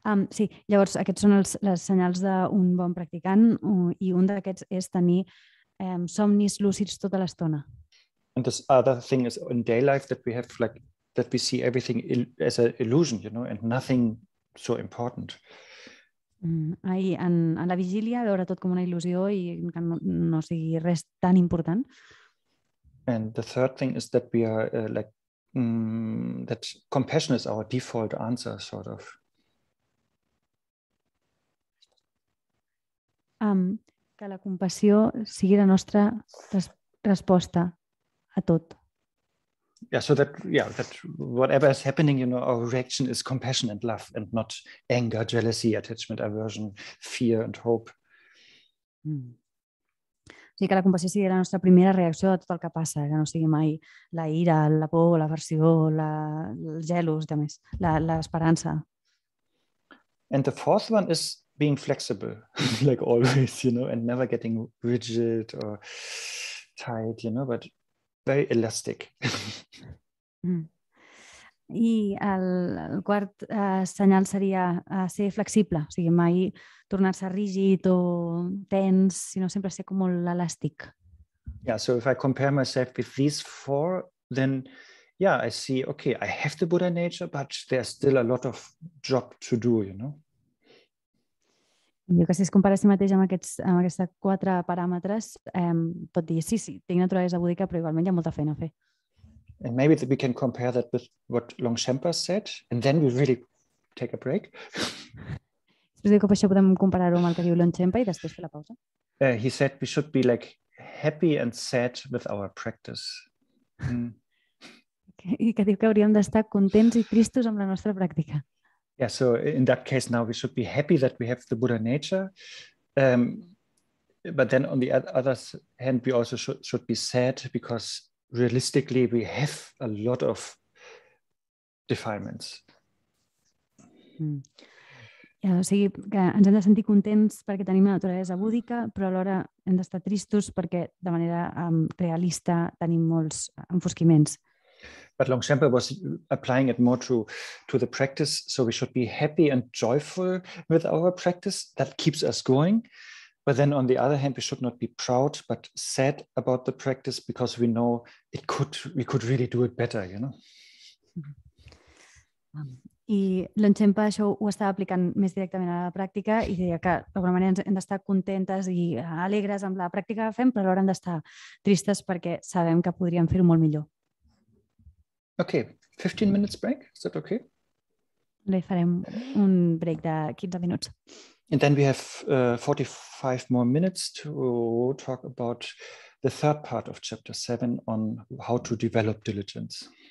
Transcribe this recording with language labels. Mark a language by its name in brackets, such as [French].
[Catalan] Sí, llavors aquests són els senyals d'un bon practicant i un d'aquests és tenir somnis lúcids tota l'estona. [English] And this other thing is in day life that we have that we see everything as an illusion, and nothing so important. [Catalan] En la vigília veure tot com una il·lusió i que no sigui res tan important. [English] And the third thing is that we are that compassion is our default answer, sort of. [Catalan] Que la compassió sigui la nostra resposta a tot. [English] So that whatever is happening, our reaction is compassion and love, and not anger, jealousy, attachment, aversion, fear and hope. [Catalan] Sí, que la compassió sigui la nostra primera reacció a tot el que passa, que no sigui mai la ira, la por, l'aversió, el gelos, l'esperança. [English] And the fourth one is being flexible, like always, and never getting rigid or tight, but very elastic. [Catalan] I el quart senyal seria ser flexible, o sigui, mai tornar-se rígid o tens, sinó sempre ser com molt elàstic. [English] So if I compare myself with these 4, then I see, okay, I have the Buddha nature, but there's still a lot of job to do, [Catalan] Jo que si es compara a si mateix amb aquests 4 paràmetres, pot dir, sí, tinc naturalesa búdica, però igualment hi ha molta feina a fer. [English] And maybe we can compare that with what Longchenpa said, and then we really take a break. [Catalan] Després diu que per això podem comparar-ho amb el que diu Longchenpa i després fer la pausa. [English] He said we should be happy and sad with our practice. [Catalan] I que diu que hauríem d'estar contents i tristos amb la nostra pràctica. [English] So in that case now we should be happy that we have the Buddha nature, but then on the other hand we also should be sad because realistically we have a lot of defilements. [Catalan] O sigui, que ens hem de sentir contents perquè tenim la naturalesa búdica, però alhora hem d'estar tristos perquè de manera realista tenim molts enfosquiments. [English] But Longchenpa was applying it more to the practice, so we should be happy and joyful with our practice. That keeps us going. But then on the other hand, we should not be proud, but sad about the practice because we know we could really do it better, you know? [Catalan] I l'Onchempa això ho estava aplicant més directament a la pràctica i deia que d'alguna manera hem d'estar contentes i alegres amb la pràctica que fem, però alhora hem d'estar tristes perquè sabem que podríem fer-ho molt millor. [English] Okay, 15 minutes break, is that okay? [Catalan] Li farem un break de 15 minuts. [English] And then we have 45 more minutes to talk about the third part of chapter 7 on how to develop diligence.